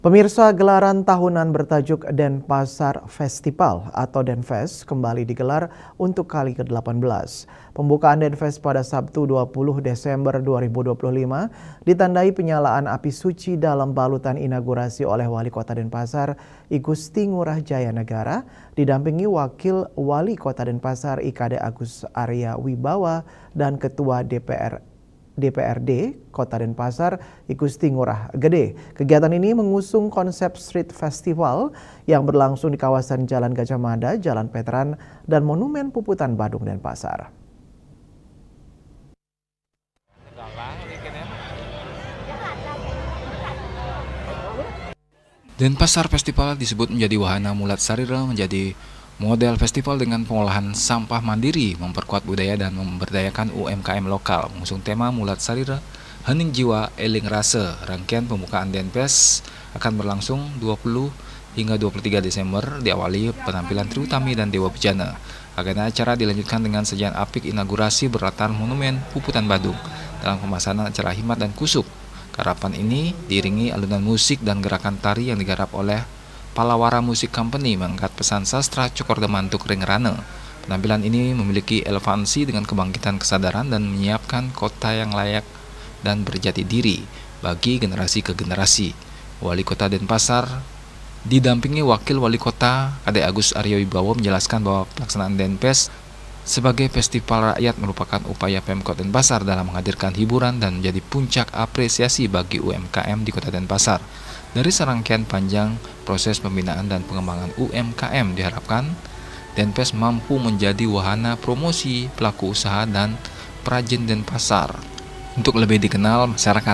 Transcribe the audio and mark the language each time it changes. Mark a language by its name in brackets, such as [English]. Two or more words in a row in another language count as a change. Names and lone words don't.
[Indonesian] Pemirsa, gelaran tahunan bertajuk Denpasar Festival atau Denfest kembali digelar untuk kali ke-18. Pembukaan Denfest pada Sabtu 20 Desember 2025 ditandai penyalaan api suci dalam balutan inaugurasi oleh Wali Kota Denpasar, I Gusti Ngurah Jaya Negara, didampingi Wakil Wali Kota Denpasar IKD Agus Arya Wibawa dan Ketua DPRD Kota Denpasar, I Gusti Ngurah Gede. Kegiatan ini mengusung konsep [English] street festival [Indonesian] yang berlangsung di kawasan Jalan Gajah Mada, Jalan Veteran, dan Monumen Puputan Badung Denpasar. Denpasar Festival disebut menjadi wahana mulat sarira menjadi model festival dengan pengolahan sampah mandiri, memperkuat budaya dan memberdayakan UMKM lokal. Mengusung tema Mulat Sarira, Hening Jiwa, Eling Rase. Rangkaian pembukaan Denfest akan berlangsung 20 hingga 23 Desember, diawali penampilan Triutami dan Dewa Bejana. Agenda acara dilanjutkan dengan sajian apik inaugurasi berlatar Monumen Puputan Badung dalam pemasanan acara Hikmat dan Kusuk. Karapan ini diiringi alunan musik dan gerakan tari yang digarap oleh Palawara Music Company mengangkat pesan sastra Cokor Demantuk Ringrane. Penampilan ini memiliki elevansi dengan kebangkitan kesadaran dan menyiapkan kota yang layak dan berjati diri bagi generasi ke generasi. Wali Kota Denpasar didampingi Wakil Wali Kota Ade Agus Arya Wibawa menjelaskan bahwa pelaksanaan Denfest sebagai festival rakyat merupakan upaya Pemkot Denpasar dalam menghadirkan hiburan dan menjadi puncak apresiasi bagi UMKM di Kota Denpasar. Dari serangkaian panjang proses pembinaan dan pengembangan UMKM diharapkan Denfest mampu menjadi wahana promosi pelaku usaha dan perajin Denpasar untuk lebih dikenal masyarakat.